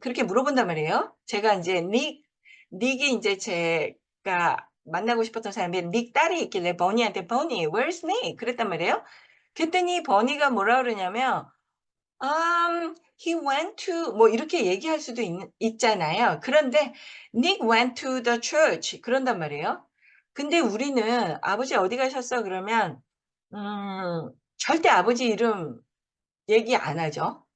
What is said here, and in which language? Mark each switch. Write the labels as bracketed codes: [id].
[ko] 그렇게 물어본단 말이에요. 제가 인제 닉이 인제 제가 만나고 싶었던 사람이 닉 딸이 있길래 버니한테 "버니, [en] where's Nick?" [ko] 그랬단 말이에요. 그랬더니 버니가 뭐라 그러냐면 [en] he went to [ko] 뭐 이렇게 얘기할 수도 있잖아요. 그런데 [en] Nick went to the church [ko] 그런단 말이에요. 근데 우리는 "아버지 어디 가셨어?" 그러면 절대 아버지 이름 얘기 안 하죠.